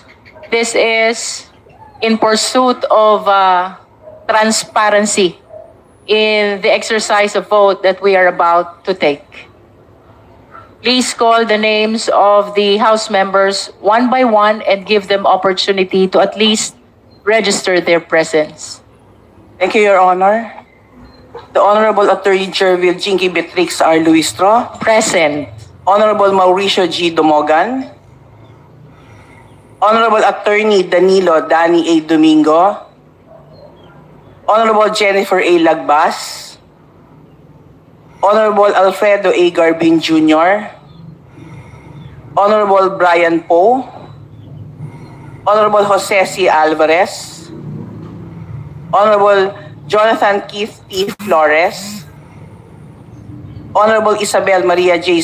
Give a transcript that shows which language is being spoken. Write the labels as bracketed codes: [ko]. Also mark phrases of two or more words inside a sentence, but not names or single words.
[en] This is in pursuit of transparency in the exercise of vote that we are about to take. Please call the names of the House members one by one and give them opportunity to at least register their presence. Thank you, Your Honor. The Honorable Attorney Jervil Jinky Beatrix R. Luistro. Present. Honorable Mauricio G. Domogan. Honorable Attorney Danilo Dani A. Domingo. Honorable Jennifer A. Lagbas. Honorable Alfredo A. Garbin Jr. Honorable Brian Poe. Honorable Jose C. Alvarez. Honorable Jonathan Keith T. Flores. Honorable Isabel Maria J.